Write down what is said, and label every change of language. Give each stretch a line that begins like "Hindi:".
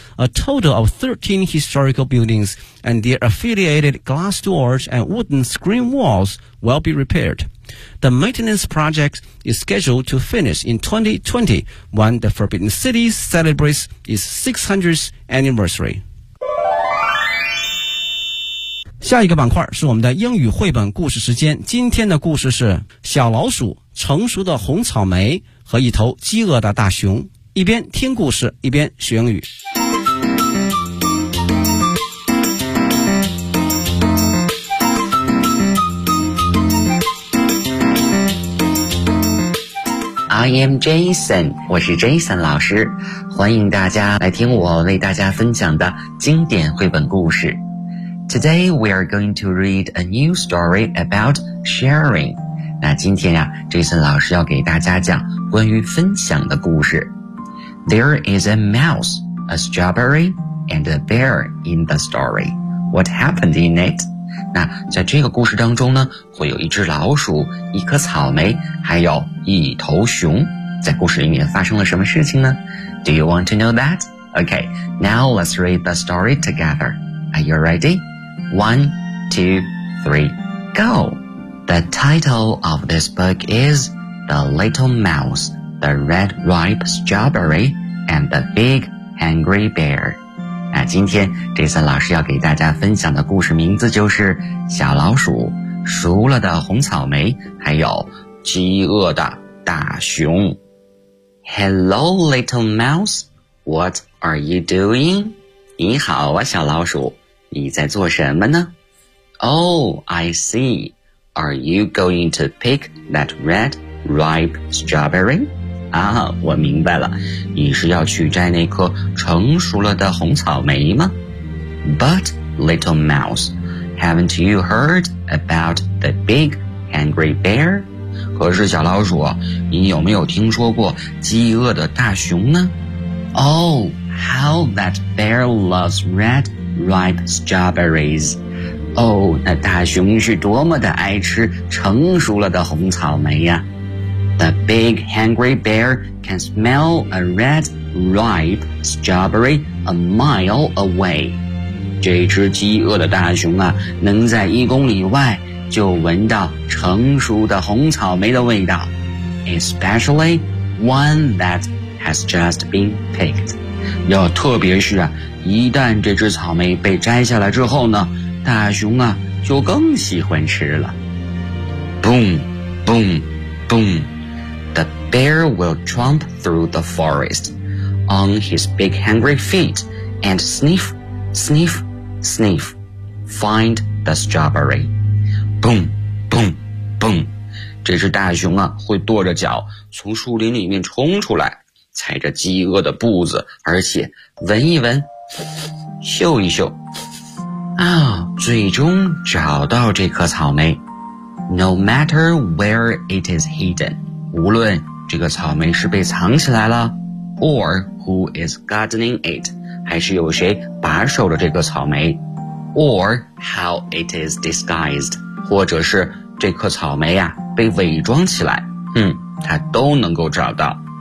English: A total of 13 historical buildings and their affiliated glass doors and wooden screen walls will be repaired. The maintenance project is scheduled to finish in 2020 when the Forbidden City celebrates its 600th anniversary.
Chinese: 下一个板块是我们的英语绘本故事时间。今天的故事是小老鼠、成熟的红草莓和一头饥饿的大熊。一边听故事，一边学英语。
English: I am Jason,
Chinese: 我是 Jason 老师，欢迎大家来听我为大家分享的经典绘本故事。
English: Today we are going to read a new story about sharing.
Chinese: 那今天呀 ,Jason 老师要给大家讲关于分享的故事。
English: There is a mouse, a strawberry, and a bear in the story. What happened in it?
Chinese: 那在这个故事当中呢，会有一只老鼠，一颗草莓，还有一头熊。在故事里面发生了什么事情呢？
English: Do you want to know that? Okay, now let's read the story together. Are you ready? 1, 2, 3, go! The title of this book is The Little Mouse, The Red Ripe Strawberry, and The Big Hungry Bear.
Chinese: 那今天 Jason 老师要给大家分享的故事名字就是小老鼠、熟了的红草莓、还有饥饿的大熊。
English: Hello, Little Mouse, what are you doing?
Chinese: 你好啊，小老鼠，你在做什么呢？
English: Oh, I see. Are you going to pick that red ripe strawberry?
Chinese: 啊，我明白了，你是要去摘那颗成熟了的红草莓吗？
English: But, little mouse, haven't you heard about the big angry bear?
Chinese: 可是小老鼠，你有没有听说过饥饿的大熊呢？
English: Oh, how that bear loves red ripe strawberries.
Chinese: Oh, 那大熊是多么的爱吃成熟了的红草莓呀。
English: The big hungry bear can smell a red ripe strawberry a mile away.
Chinese: 这只饥饿的大熊啊，能在一公里外就闻到成熟的红草莓的味道。
English: Especially one thatHas just been picked.
Chinese: 要特别是啊，一旦这只草莓被摘下来之后呢，大熊啊就更喜欢吃了。
English: Boom, boom, boom. The bear will tromp through the forest on his big hungry feet and sniff, sniff, sniff, find the strawberry. Boom, boom, boom.
Chinese: 这只大熊啊会跺着脚从树林里面冲出来。踩着饥饿的步子，而且闻一闻，嗅一嗅，啊，最终找到这颗草莓。
English: No matter where it is hidden,
Chinese: 无论这个草莓是被藏起来了
English: or who is gardening it,
Chinese: 还是有谁把守着这颗草莓
English: or how it is disguised,
Chinese: 或者是这颗草莓啊被伪装起来，它都能够找到。